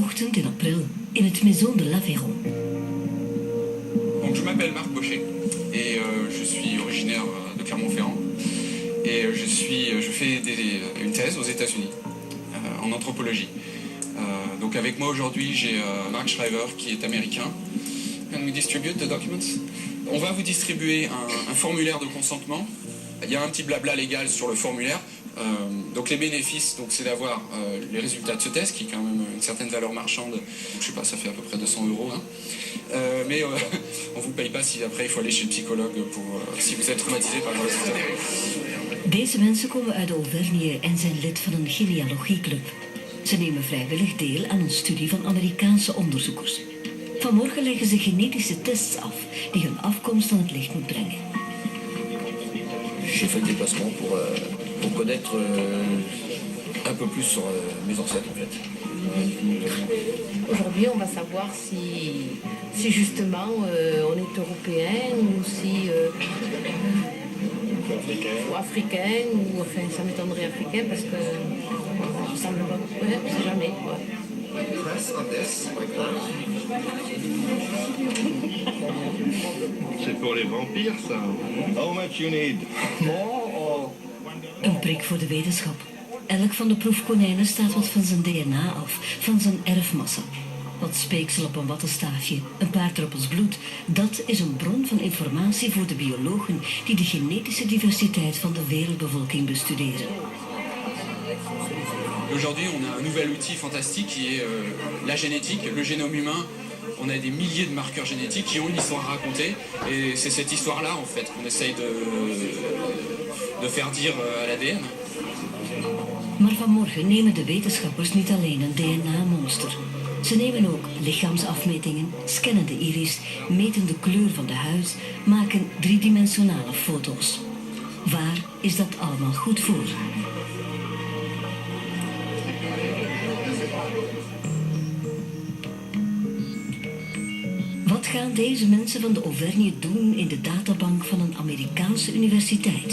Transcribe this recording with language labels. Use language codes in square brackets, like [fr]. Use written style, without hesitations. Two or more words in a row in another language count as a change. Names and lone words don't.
[nl] begint in april in het Maison de l'Aveyron. [fr] Donc, je m'appelle Marc Bochet et je suis originaire de Clermont-Ferrand et je fais une thèse aux États-Unis en anthropologie. Donc avec moi aujourd'hui j'ai Mark Schreiber qui est américain. [en] Can we distribute the documents? [fr] On va vous distribuer un formulaire de consentement. Il y a un petit blabla légal sur le formulaire. Donc les bénéfices, c'est d'avoir les résultats de ce test qui est quand même une certaine valeur marchande. Je sais pas, ça fait à peu près 200 €. Hein. Mais on vous paye pas si après il faut aller chez le psychologue si vous êtes traumatisé par le résultat. [nl] Deze mensen komen uit Auvergne en zijn lid van een genealogieclub. Ze nemen vrijwillig deel aan een studie van Amerikaanse onderzoekers. Vanmorgen leggen ze genetische tests af die hun afkomst aan het licht moet brengen. [fr] J'ai fait le déplacement pour connaître un peu plus sur mes ancêtres en fait. Aujourd'hui, on va savoir si justement on est européen ou si ou africain ou enfin ça m'étonnerait africain parce que ça semble pas, ouais, on sait jamais. Ouais. [en] Press on this like that. [fr] C'est pour les vampires, ça. [en] How much you need? More or... [nl] Een prik voor de wetenschap. Elk van de proefkonijnen staat wat van zijn DNA af, van zijn erfmassa. Wat speeksel op een wattenstaafje, een paar druppels bloed, dat is een bron van informatie voor de biologen die de genetische diversiteit van de wereldbevolking bestuderen. [fr] Aujourd'hui, on a un nouvel outil fantastique qui est la génétique, le génome humain. On a des milliers de marqueurs génétiques qui ont une histoire à raconter. Et c'est cette histoire-là, en fait, qu'on essaye de faire dire à l'ADN. [nl] Maar vanmorgen nemen de wetenschappers niet alleen een DNA-monster. Ze nemen ook lichaamsafmetingen, scannen de iris, meten de kleur van de huid, maken driedimensionale foto's. Waar is dat allemaal goed voor? Wat gaan deze mensen van de Auvergne doen in de databank van een Amerikaanse universiteit?